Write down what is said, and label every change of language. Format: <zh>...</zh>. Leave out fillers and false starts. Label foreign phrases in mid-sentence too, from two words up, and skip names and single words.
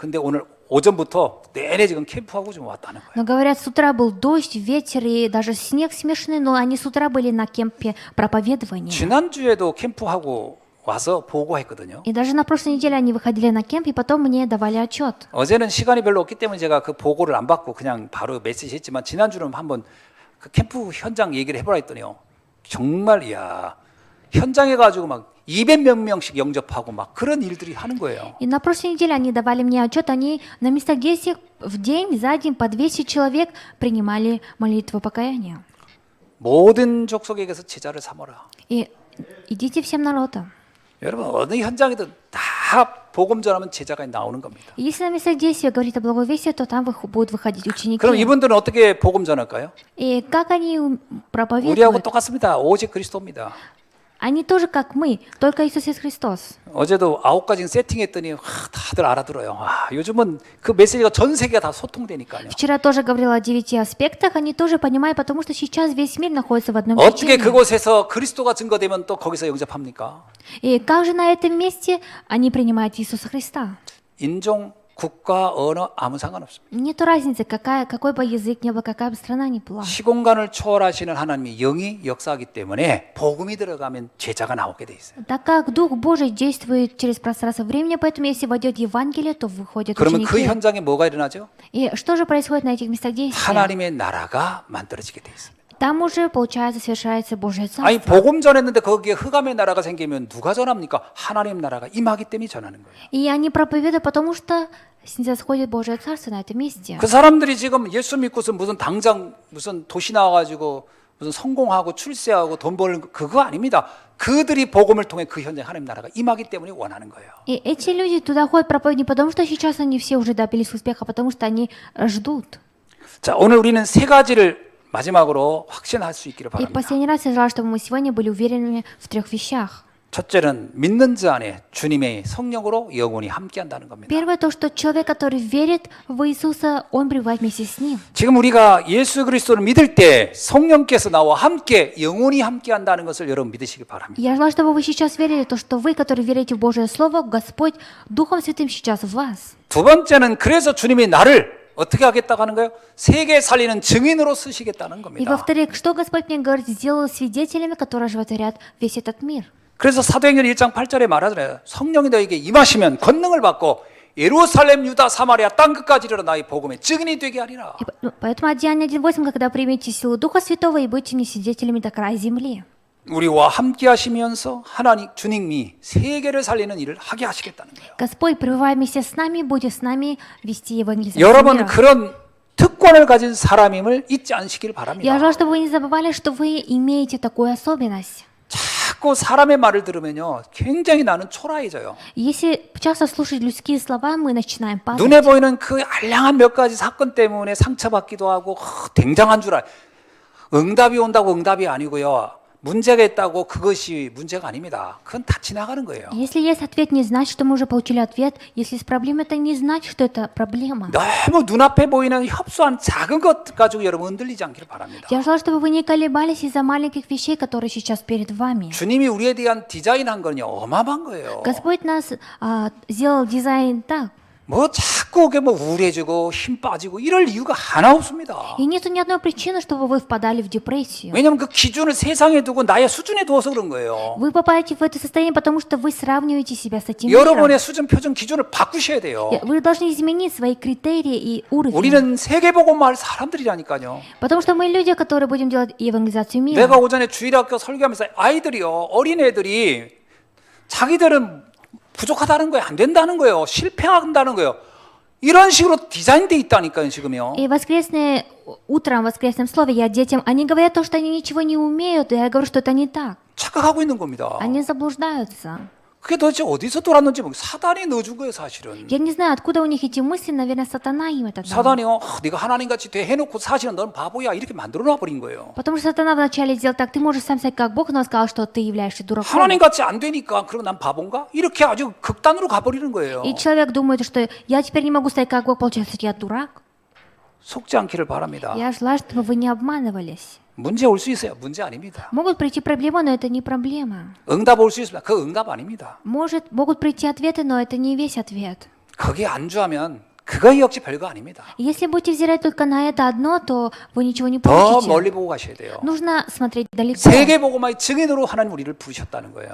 <ko>근데 오늘 오전부터 내내 지금 캠프하고 좀 왔다는 거예요.</ko> <ru>Но говорят, с утра был дождь, ветер и даже снег смешанный, но они с утра были на кемпе проповедования.</ru> <ko>지난주에도 캠프하고 와서 보고했거든요.</ko> <ru>И даже на прошлой неделе они выходили на кемп и потом мне давали отчет.</ru> <ko>어제는 시간이 별로 없기 때문에 제가 그 보고를 안 받고 그냥 바로 메시지 했지만 지난주는 한번 그 캠프 현장 얘기를 해보라 했더니요. 정말 이야 현장에 가지고 막 200몇 명씩 영접하고 막 그런 일들이 하는 거예요.</ko> <ru>И на прошлой неделе они давали мне отчет, они на местах действий в день, за день по 200 человек принимали молитву покаяния.</ru> <ko>모든 족속에게서 제자를 삼아라.</ko> <ru>И идите всем народам.</ru> <ko>여러분 어느 현장이든 다 복음 전하면 제자가 나오는 겁니다.</ko> <ru>И если на местах действия говорит о благовестии, то там будут выходить ученики.</ru> <ko>그럼 이분들은 어떻게 복음 전할까요?</ko> <ru>И как они 우리하고 проповедуют?</ru> <ko>똑같습니다. 오직 그리스도입니다.</ko> <ru>Они тоже как мы, только Иисус есть Христос.</ru> <ko>어제도 9가지 세팅했더니 다들 알아들어요. 요즘은 그 메시지가 전 세계가 다 소통되니까요.</ko> <ru>Вчера тоже говорила о 9 аспектах, они тоже понимают, потому что сейчас весь мир находится в одном 어떻게 течении.</ru> <ko>그곳에서 그리스도가 증거되면 또 거기서 영접합니까?</ko> <ru>И как же на этом месте они принимают Иисуса Христа?</ru> <ko>인종, 국가, 언어 아무 상관없습니다.</ko> <ru>Нету разницы, какой бы язык ни был, какая бы страна ни была.</ru> <ko>시공간을 초월하시는 하나님이 영이 역사하기 때문에 복음이 들어가면 제자가 나오게 돼 있어요.</ko> <ru>Так как Дух Божий действует через пространство времени, поэтому если войдет Евангелие, то выходят</ru> <ko>그러면 그</ko> <ru>ученики.</ru> <ko>현장에 뭐가 일어나죠?</ko> <ru>И что же происходит на этих местах действия?</ru> <ko>하나님의 나라가 만들어지게 돼 있습니다.</ko> <ru>Там уже, получается, совершается Божье 아니 Царство.</ru> <ko>복음 전했는데 거기에 흑암의 나라가 생기면 누가 전합니까? 하나님 나라가 임하기 때문에 전하는 거예요.</ko> <ru>И они проповедуют, потому что снисходит Божье Царство на этом месте.</ru> <ko>그 사람들이 지금 예수 믿고서 무슨 당장 무슨 도시 나와가지고 무슨 성공하고 출세하고 돈 버는 그거 아닙니다. 그들이 복음을 통해 그 현장 하나님 나라가 임하기 때문에 원하는 거예요.</ko> <ru>И эти люди туда ходят проповедовать не потому, что сейчас они все уже добились успеха, а потому что они ждут.</ru> <ko>자, 오늘 우리는 세 가지를 마지막으로 확신할 수 있기를 И 바랍니다.</ko> <ru>последний раз я желаю, чтобы мы сегодня были уверены в 3 вещах.</ru> <ko>첫째는 믿는 자 안에 주님의 성령으로 영원히 함께한다는 겁니다.</ko> <ru>Первое, то, что человек, который верит в Иисуса, он пребывает вместе с Ним.</ru> <ko>지금 우리가 예수 그리스도를 믿을 때 성령께서 나와 함께 영원히 함께한다는 것을 여러분 믿으시기 바랍니다.</ko> <ru>Я желаю, чтобы вы сейчас верили, то, что вы, которые верите в Божье Слово, Господь Духом Святым сейчас в вас.</ru> <ko>두 번째는 그래서 주님이 나를 어떻게 하겠다고 하는 거예요? 세계 살리는 증인으로 쓰시겠다는 И 겁니다.</ko> <ru>во-вторых, что Господь мне говорит, сделал свидетелями, которые оживотворят весь этот мир.</ru> <ko>그래서 사도행전 1장 8절에 말하잖아요. 성령이 너에게 임하시면 권능을 받고 예루살렘, 유다, 사마리아 땅 끝까지 이르러 나의 복음의 증인이 되게 하리라.</ko> <ru>Поэтому от Деяния 1.8, когда примете силу Духа Святого и будете мне свидетелями до края земли.</ru> <ko>우리와 함께 하시면서 하나님 주님이 세계를 살리는 일을 하게 하시겠다는 거예요.</ko> <ru>Господь, пребывая вместе с нами, будет с нами вести евангелизацию 여러분 мира.</ru> <ko>그런 특권을 가진 사람임을 잊지 않으시길 Я 바랍니다.</ko> <ru>желаю, чтобы вы не забывали, что вы имеете такую особенность.</ru> <ko>자꾸 사람의 말을 들으면요, 굉장히 나는 초라해져요.</ko> <ru>Если часто слушать людские слова, мы начинаем падать.</ru> <ko>눈에 보이는 그 알량한 몇 가지 사건 때문에 상처받기도 하고 굉장한 줄 알. 응답이 온다고 응답이 아니고요. 문제가 있다고 그것이 문제가 아닙니다. 그건 다 지나가는 거예요.</ko> <ru>Если есть ответ, не значит, что мы уже получили ответ. Если есть проблема, это не значит, что это проблема.</ru> <ko>너무 눈앞에 보이는 협소한 작은 것 가지고 여러분 흔들리지 않기를 바랍니다.</ko> <ru>Я желаю, чтобы вы не колебались из-за маленьких вещей, которые сейчас перед вами.</ru> <ko>주님이 우리에 대한 디자인한 건요 어마어마한 거예요.</ko> <ru>Господь нас сделал дизайн так.</ru> <ko>뭐 자꾸 그게 뭐 우울해지고 힘 빠지고 이럴 이유가 하나 없습니다.</ko> <ru>И нет ни одной причины, чтобы вы впадали в депрессию.</ru> <ko>왜냐하면 그 기준을 세상에 두고 나의 수준에 두어서 그런 거예요.</ko> <ru>Вы попадаете в это состояние, потому что вы сравниваете себя с этим миром.</ru> <ko>여러분의 수준 표준 기준을 바꾸셔야 돼요.</ko> <ru>Вы должны изменить свои критерии и уровень.</ru> <ko>우리는 세계복음화 할 사람들이라니까요.</ko> <ru>Потому что мы люди, которые будем делать евангелизацию мира.</ru> <ko>내가 오전에 주일학교 설교하면서 아이들이요, 어린애들이 자기들은 부족하다는 거예요. 안 된다는 거예요. 실패한다는 거예요. 이런 식으로 디자인돼 있다니까요, 지금요.</ko> <ru>И воскресное утром, в воскресном слове я детям, они говорят то, что они ничего не умеют, и я говорю, что это не так.</ru> <ko>착각하고 있는 겁니다.</ko> <ru>Они заблуждаются.</ru> <ko>그게 도대체 어디서 돌았는지 모르겠어요. 사단이 넣어준 거예요, 사실은.</ko> <ru>Я не знаю, откуда у них эти мысли, наверное, сатана им это дал.</ru> <ko>사단이 네가 하나님같이 돼 해놓고 사실은 넌 바보야 이렇게 만들어 놔버린 거예요.</ko> <ru>Потому что сатана вначале сделал так, ты можешь сам стать как Бог, но он сказал, что ты являешься дураком.</ru> <ko>하나님같이 안 되니까 그럼 난 바본가? 이렇게 아주 극단으로 가버리는 거예요.</ko> <ru>И человек думает, что я теперь не могу стать как Бог, получается, я дурак.</ru> <ko>속지 않기를 바랍니다.</ko> <ru>Я желаю, чтобы вы не обманывались.</ru> <ko>문제 올 수 있어요. 문제 아닙니다.</ko> <ru>Могут прийти проблемы, но это не проблема.</ru> <ko>응답 올 수 있습니다. 그 응답 아닙니다.</ko> <ru>Могут прийти ответы, но это не весь ответ.</ru> <ko>거기에 안주하면 그거 역시 별거 아닙니다.</ko> <ru>Если будете взирать только на это одно, то вы ничего не 더 получите.</ru> <ko>멀리 보고 가셔야 돼요.</ko> <ru>Нужно смотреть далеко.</ru> <ko>세계복음화의 증인으로 하나님 우리를 부르셨다는 거예요.</ko>